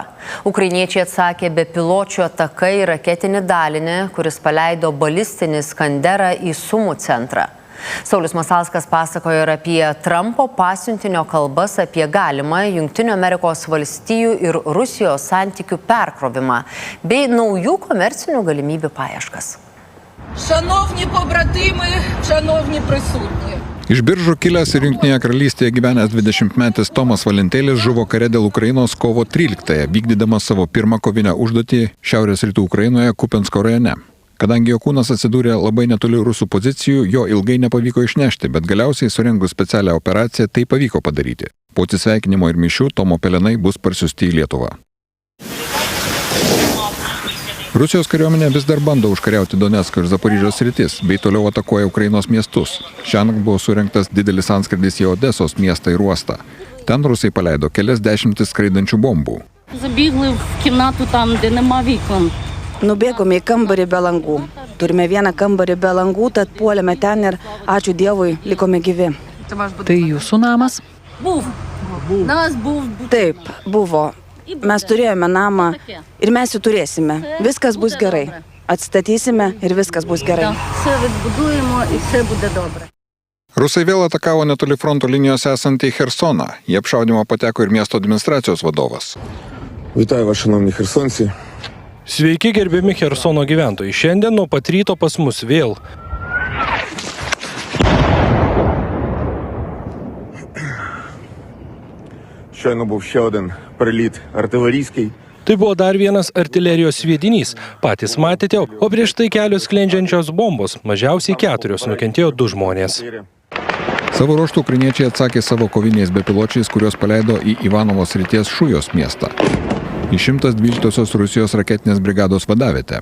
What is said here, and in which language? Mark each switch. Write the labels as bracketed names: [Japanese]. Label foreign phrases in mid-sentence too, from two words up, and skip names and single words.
[Lithuanian] Ukrainiečiai atsakė bepiločių ataka į raketinį dalinį, kuris paleido balistinį Skanderą į Sumų centrą. Saulius Masalskas pasakojo ir apie Trumpo pasiuntinio kalbas apie galimą Jungtinių Amerikos valstijų ir Rusijos santykių perkrovimą bei naujų komercinių galimybių paieškas. [Ukrainian] Шановні побратими, шановні присутні. [Lithuanian] Iš Biržų kilęs ir Jungtinėje karalystėje gyvenęs 20-metis Tomas Valentėlis žuvo kare dėl Ukrainos kovo 13-ąją, vykdydamas savo pirmą kovinę užduotį Šiaurės rytų Ukrainoje Kupiansko rajone. Kadangi jo kūnas atsidūrė labai netoli rusų pozicijų, jo ilgai nepavyko išnešti, bet galiausiai surengus specialią operaciją tai pavyko padaryti. Po atsisveikinimo ir mišių Tomo pelenai bus parsiųsti į Lietuvą. Rusijos kariuomenė vis dar bando užkariauti Donecko ir Zaporižės sritis, bei toliau atakuoja Ukrainos miestus. Šiandien buvo surengtas didelis antskrydis į Odesos miestą ir uostą. Ten rusai paleido kelias dešimtis skraidančių bombų. [Ukrainian] Забігли в кімнату там, де нема вікон. [Lithuanian] Nubėgome į kambarį be langų. Turime vieną kambarį be langų, tad puolėme ten ir ačiū Dievui, likome gyvi. Tai jūsų namas? Taip, buvo. Mes turėjome namą ir mes jį turėsime. Viskas bus gerai. Atstatysime ir viskas bus gerai. Rusai vėl atakavo netoli fronto linijos esantį Chersoną. Į apšaudymą pateko ir miesto administracijos vadovas. [Ukrainian] Вітаю вас, шановні херсонці. [Lithuanian] Sveiki, gerbiami Chersono gyventojai. Šiandien nuo pat ryto pas mus vėl. [Ukrainian] Щойно був ще один приліт артилерійський. [Lithuanian] Tai buvo dar vienas artilerijos sviedinys. Patys matėte, o prieš tai kelios sklendžiančios bombos. Mažiausiai 4, nukentėjo 2 žmonės. Savo ruožtų ukrainiečiai atsakė savo koviniais bepiločiais, kurios paleido į Ivanovo srities Šujos miestą. Į 112-osios Rusijos raketinės brigados vadavietę.